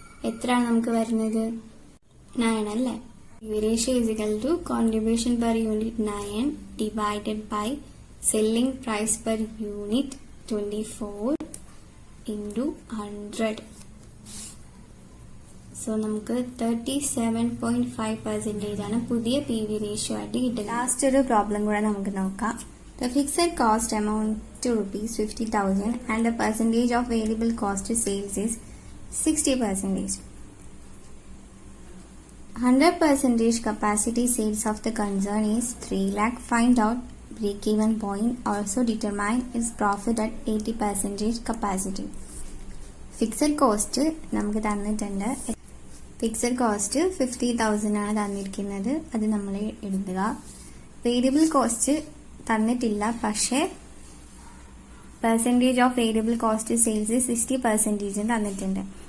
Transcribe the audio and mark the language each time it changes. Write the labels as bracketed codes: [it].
[ml] എത്രയാണ് നമുക്ക് വരുന്നത്? 9 അല്ലേ? [en] Ratio is equal to contribution per unit 9 divided by selling price per unit 24 into 100. [ml] So നമുക്ക് 37.5% ആണ് പുതിയ PV റേഷ്യോ ആയിട്ട് കിട്ടുന്നത്. ലാസ്റ്റ് ഒരു പ്രോബ്ലം കൂടെ നമുക്ക് നോക്കാം. [en] The fixed cost amount to rupees 50,000 and the percentage of variable cost to sales is 60%. 100% capacity sales of the concern is 3 lakh. Find out break-even point. Also determine its profit at 80% capacity. [ml] Fixed cost നമുക്ക് തന്നിട്ടുണ്ട്. Fixed cost 50,000 ആണ് തന്നിരിക്കുന്നത്. അത് നമ്മൾ എഴുതുക. Variable cost തന്നിട്ടില്ല, പക്ഷേ percentage of variable cost sales 60% തന്നിട്ടുണ്ട്.